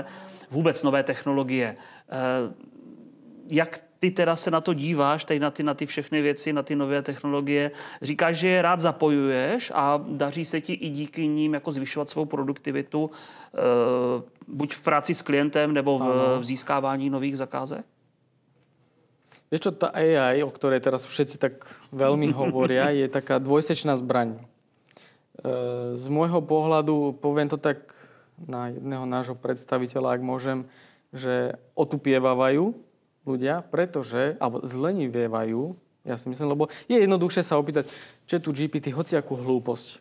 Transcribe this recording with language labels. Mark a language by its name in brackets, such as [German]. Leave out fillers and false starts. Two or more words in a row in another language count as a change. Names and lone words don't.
[Czech] Vůbec nové technologie. Jak ty teda se na to díváš, tady na ty všechny věci, na ty nové technologie? Říkáš, že je rád zapojuješ a daří se ti i díky ním jako zvyšovat svou produktivitu, buď v práci s klientem, nebo v získávání nových zakázek? [Slovak] Vieš čo, tá AI, o ktorej teraz všetci tak veľmi hovoria, je taká dvojsečná zbraň. Z môjho pohľadu, poviem to tak na jedného nášho predstaviteľa, ak môžem, že otupievajú ľudia, alebo zlenivievajú, ja si myslím, lebo je jednoduchšie sa opýtať, čo je tu GPT, hociakú hlúposť.